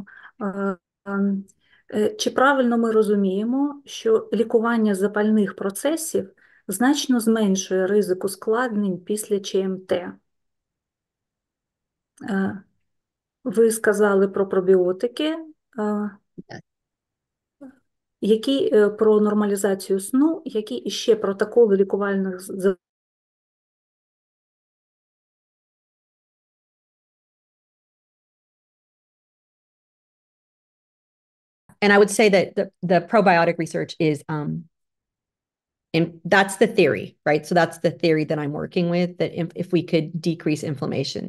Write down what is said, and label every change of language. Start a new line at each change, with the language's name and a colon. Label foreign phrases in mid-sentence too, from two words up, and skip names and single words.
Ukrainian: Е, Чи правильно ми розуміємо, що лікування запальних процесів значно зменшує ризик ускладнень після ЧМТ? Ви сказали про пробіотики, про нормалізацію сну, які іще протоколи лікувальних
English: And I would say that the probiotic research is, and that's the theory, right? So that's the theory that I'm working with, that if we could decrease inflammation.